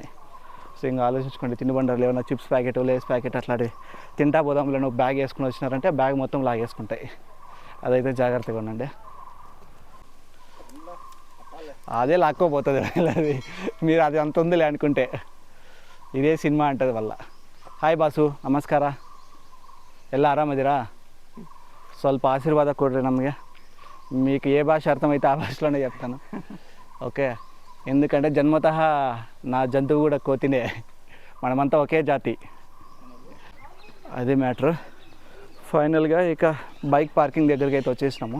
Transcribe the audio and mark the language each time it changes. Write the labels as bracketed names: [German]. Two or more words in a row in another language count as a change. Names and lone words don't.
[Telugu] సో ఇంకా ఆలోచించుకోండి, తినుబండారులు ఏమైనా [English] chips packet, [Telugu] లేస్ ప్యాకెట్ అట్లాంటివి తింటా పోదాంలో నువ్వు బ్యాగ్ వేసుకుని వచ్చినారంటే బ్యాగ్ మొత్తం లాగేసుకుంటాయి. అదైతే జాగ్రత్తగా ఉండండి. అదే లాక్కోపోతుంది అది, మీరు అది అంత ఉందిలే అనుకుంటే. [Kannada] ಇದೇ ಸಿನಿಮಾ ಅಂಟದ ವಲ್ಲ. [English] hi boss, [Kannada] ನಮಸ್ಕಾರ. ಎಲ್ಲ ಆರಾಮದಿರಾ? ಸ್ವಲ್ಪ ಆಶೀರ್ವಾದ ಕೊಡ್ರಿ ನಮಗೆ. [Telugu] మీకు ఏ భాష అర్థమైతే ఆ భాషలోనే చెప్తాను, ఓకే? ఎందుకంటే జన్మతః నా జంతువు కూడా కోతినే, మనమంతా ఒకే జాతి. అదే మ్యాటర్. ఫైనల్గా ఇక [English] bike parking [Telugu] దగ్గరికి అయితే వచ్చేసినాము.